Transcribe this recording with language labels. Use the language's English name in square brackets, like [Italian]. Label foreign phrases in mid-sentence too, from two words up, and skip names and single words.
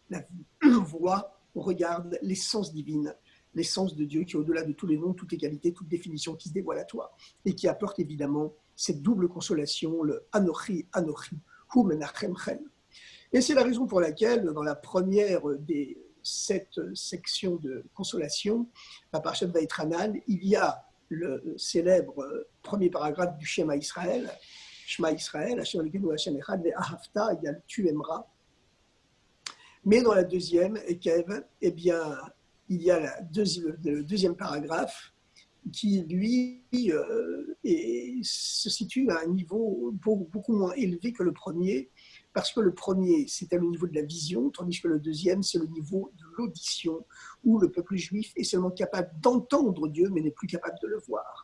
[French] regarde l'essence divine, l'essence de Dieu qui est au-delà de tous les noms, toutes les qualités, toutes définitions qui se dévoilent à toi et qui apporte évidemment cette double consolation, le [Hebrew] אנכי אנכי הוא מנחמכם. [French] Et c'est la raison pour laquelle, dans la première des 7 sections de consolation, la Parashat Vaïtranan, il y a le célèbre premier paragraphe du [Hebrew] שמע ישראל שמע ישראל השם אלוקינו השם אחד ואהבת, [French] il y a le tu aimeras. Mais dans la deuxième, Ekev, eh bien, il y a le deuxième paragraphe qui, lui, se situe à un niveau beaucoup moins élevé que le premier, parce que le premier, c'était le niveau de la vision, tandis que le deuxième, c'est le niveau de l'audition, où le peuple juif est seulement capable d'entendre Dieu, mais n'est plus capable de le voir.